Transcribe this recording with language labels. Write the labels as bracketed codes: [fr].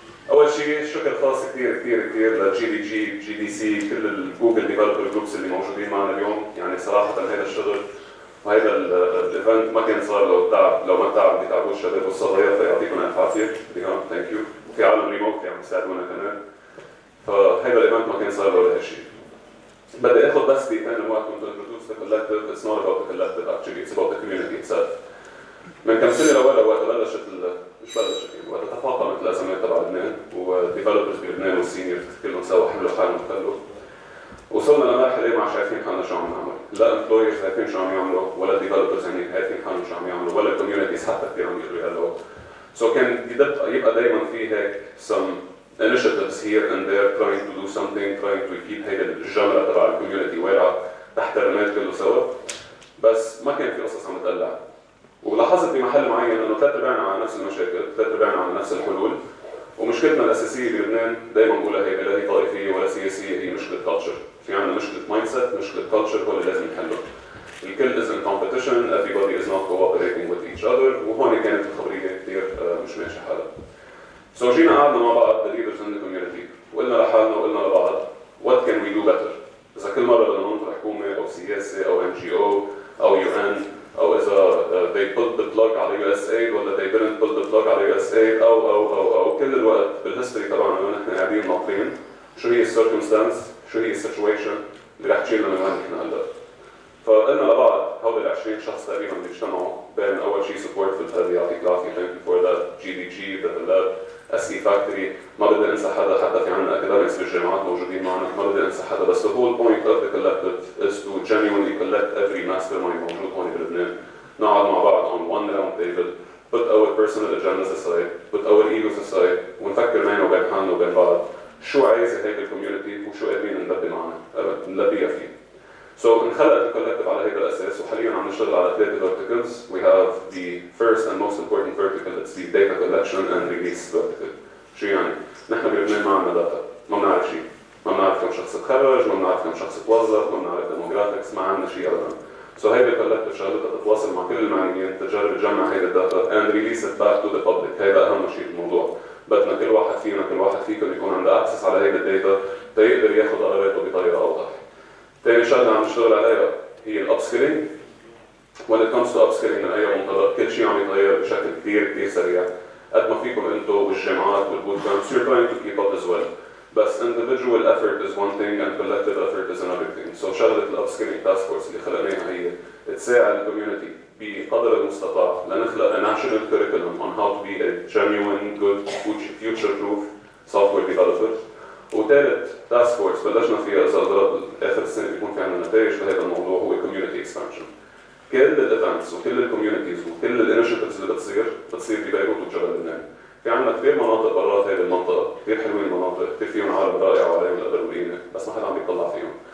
[ar] اول شيء شكر خاص كثير كثير كثير لجي دي جي، جي دي سي، كل الجوجل ديفلوبر جروبس اللي موجودين معنا اليوم، يعني صراحه هذا الشغل وهذا الايفنت ما كان صار لو ما تعب بيتعبوا الشباب والصبايا فيعطيكم الف عافيه، ثانك يو، وفي عالم ريموت عم يساعدونا كمان، فهذا الايفنت ما كان صار له هالشيء. بدي اخذ بس دقيقتين من وقتكم [en] to introduce the collective. It's not about the collective actually, it's about the community itself. [ar] من كم سنه لورا وقت بلشت مش بلشت يعني وقت تفاقمت الازمات تبع لبنان والديفلوبرز بلبنان والسينيورز كلهم سوا حملوا حالهم وخلوا وصلنا لمرحله ما عارفين حالنا شو عم نعمل، لا امبلويرز عارفين شو عم يعملوا ولا الديفلوبرز يعني عارفين حالهم شو عم يعملوا ولا الكوميونيتيز حتى كثير عم يقدروا يقلوا. سو كان يبقى دائما في هيك [en] some initiatives here and there trying to do something, trying to keep [ar] هيدا الجمره تبع الكوميونتي واقعه تحت الرماد كله سوا، بس ما كان في قصص عم تقلع. ولاحظت بمحل معين انه ثلاث ارباعنا على نفس المشاكل، ثلاث ارباعنا على نفس الحلول، ومشكلتنا الاساسيه بلبنان دائما بقولها هي لا هي طائفيه ولا سياسيه، هي مشكله كلتشر. في عندنا مشكله مايند سيت، مشكله كلتشر هو اللي لازم نحله. الكل [en] is in competition, everybody is not cooperating with each other، [ar] وهون كانت الخبريه كثير مش ماشيه حالها. سو جينا قعدنا مع بعض [en] the leaders in the community [ar] وقلنا لحالنا وقلنا لبعض [en] what can we do better؟ [ar] اذا كل مره بدنا ننطر حكومه او سياسه او NGO او UN او اذا [en] they put the plug [ar] على USAID ولا [en] they didn't put the plug [ar] على USAID او كل الوقت بالهيستوري تبعنا ونحن قاعدين ناطرين شو هي السيركمستانس، شو هي السيتويشن اللي رح تشيلنا من وين نحن هلا. فقلنا لبعض هول ال 20 شخص تقريبا بيجتمعوا بين اول شيء سبورت في الهادي يعطيك العافيه ثانك يو فور ذات، جي دي جي، ذا لاب، اس اي فاكتوري، ما بدي انسى حدا، حتى في عندنا اكاديميكس بالجامعات موجودين معنا، ما بدي انسى حدا، بس [en] the whole point of the collective is to genuinely collect every mastermind [ar] موجود هون بلبنان، نقعد مع بعض [en] on one round table, put our personal agendas aside, put our egos aside، [ar] ونفكر بيننا وبين حالنا وبين بعض شو عايزه هيك الكوميونتي وشو قادرين نلبي معنا، نلبيها فيه. So انخلقت الكولكتيف على هذا الاساس وحاليا عم نشتغل على ثلاثه verticals. [en] We have the first and most important vertical, it's the data collection and release vertical. [ar] شو يعني؟ نحن بلبنان ما عندنا داتا، ما بنعرف شيء، ما بنعرف كم شخص تخرج، ما بنعرف كم شخص توظف، ما بنعرف demographics، ما عندنا شيء ابدا. So هيدا الكولكتيف شغلتها تتواصل مع كل المعنيين تجرب تجمع هيدا الداتا [en] and release it back to the public. [ar] هيدا اهم شيء بالموضوع. بدنا كل واحد فينا كل واحد فيكم يكون عنده access على هيدا الداتا تيقدر ياخذ قراراته بطريقه اوضح. ثاني شغله عم نشتغل عليها هي الابسكيلينج. [en] When it comes to upskilling [ar] من اي منطلق كل شيء عم يتغير بشكل كثير سريع. قد ما فيكم انتم والجامعات والبوت كامبس [en] you're trying to keep up as well. بس individual effort is one thing and collective effort is another thing. [ar] So شغله الابسكيلينج تاسك فورس اللي خلقناها هي تساعد الكوميونتي بقدر المستطاع لنخلق [en] a national curriculum on how to be a genuine, good, future-proof software developer. [ar] وثالث تاسك فورس بلشنا فيها اذا قدرت اخر السنه بيكون في عندنا نتائج لهذا الموضوع هو كوميونتي اكسبانشن. كل الايفنتس وكل الكوميونيتيز وكل الانشيتيفز اللي بتصير ببيروت وجبل لبنان. في عندنا كثير مناطق برات هذه المنطقه، كثير حلوين المناطق، كثير فيهم عالم رائع وعليهم القدر والقيمه، بس ما حدا عم يطلع فيهم.